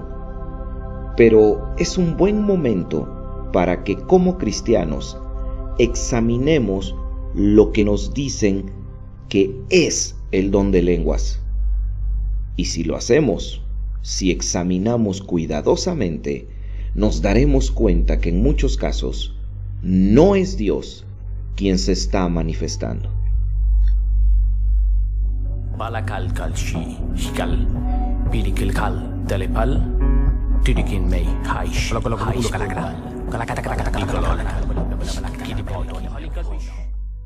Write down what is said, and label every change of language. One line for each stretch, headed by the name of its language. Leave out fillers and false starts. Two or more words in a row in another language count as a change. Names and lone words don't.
Spanish: Pero es un buen momento para que como cristianos examinemos lo que nos dicen que es el don de lenguas. Y si lo hacemos, si examinamos cuidadosamente, nos daremos cuenta que en muchos casos no es Dios quien se está manifestando. Balakal kalshi hikal bilikil kal telepal tidikin mei haish